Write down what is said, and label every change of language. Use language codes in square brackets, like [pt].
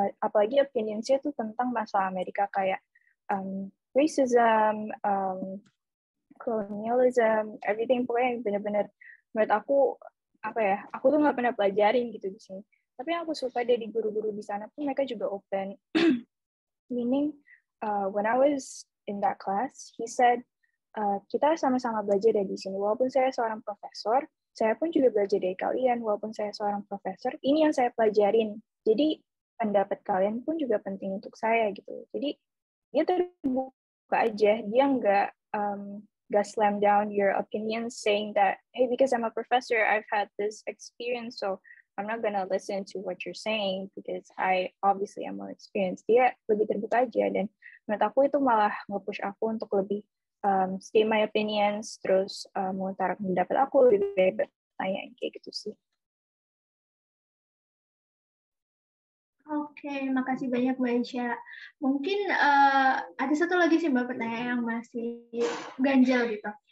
[id] Apalagi opinionsnya tuh tentang masalah Amerika kayak [en] racism, colonialism, everything, [id] pokoknya benar-benar menurut aku aku tuh nggak pernah pelajarin gitu di sini. Tapi yang aku suka dari guru-guru di sana pun mereka juga open. [en] Meaning when I was in that class, he said [id] kita sama-sama belajar dari sini. Walaupun saya seorang profesor, saya pun juga belajar dari kalian. Walaupun saya seorang profesor, ini yang saya pelajarin. Jadi pendapat kalian pun juga penting untuk saya gitu. Jadi dia terbuka aja, dia nggak [en] slam down your opinions saying that, hey, because I'm a professor, I've had this experience, so I'm not gonna listen to what you're saying because I obviously am more experienced. [id] Dia lebih terbuka aja, dan menurut aku itu malah nge-push aku untuk lebih [en] state my opinions, [id] terus mengutarakan pendapat aku, lebih baik bertanya, kayak gitu sih. Oke, makasih banyak Mbak Isya. Mungkin ada satu lagi sih Mbak pertanyaan yang masih ganjal gitu.